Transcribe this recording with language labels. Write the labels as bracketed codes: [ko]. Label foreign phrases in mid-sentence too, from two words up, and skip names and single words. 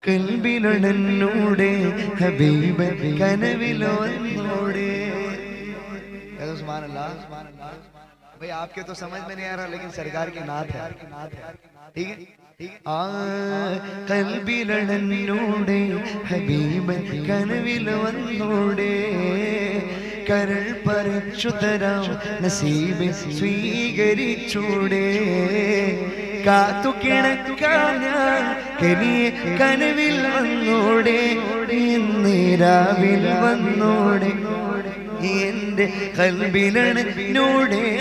[ml] കൽബിലൊന്നൂടെ ഹബീബ് കനവിലൊന്നൂടെ। [ar] سبحان الله. [hi] भाई आपके तो समझ में नहीं आ रहा, लेकिन सरकार की नात है, ठीक है। [ml] കൽബിലൊന്നൂടെ ഹബീബ് കനവിലൊന്നൂടെ, കരൾ പറിച്ചു തരാം നസീബ് സ്വീകരിച്ചൂടെ, കാത്തു കിടക്കാൻ ഞാൻ കനിയെ കനവിൽ വന്നോടെ, ഇന്നിരാവിൽ വന്നോടെ, എന്റെ കൽബിലൊന്നൂടെ